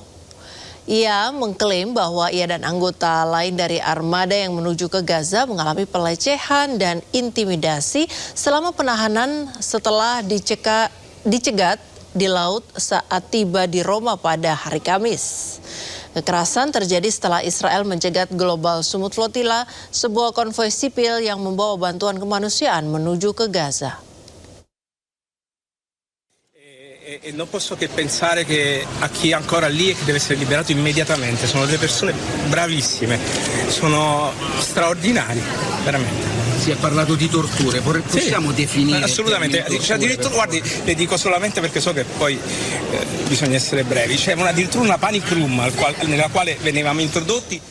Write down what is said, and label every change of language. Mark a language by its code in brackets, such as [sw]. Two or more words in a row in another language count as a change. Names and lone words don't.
[id] Ia mengklaim bahwa ia dan anggota lain dari armada yang menuju ke Gaza mengalami pelecehan dan intimidasi selama penahanan setelah dicegat di laut saat tiba di Roma pada hari Kamis. Kekerasan terjadi setelah Israel mencegat Global Sumut Flotilla, sebuah konvoi sipil yang membawa bantuan kemanusiaan menuju ke Gaza. [it] E non posso che pensare che a chi è ancora lì e che deve essere liberato immediatamente. Sono delle persone bravissime, sono straordinari, veramente. Si è parlato di torture, possiamo definire? Assolutamente, c'è addirittura, guardi, le dico solamente perché so che poi bisogna essere brevi, c'è addirittura una panic room nella quale venivamo introdotti.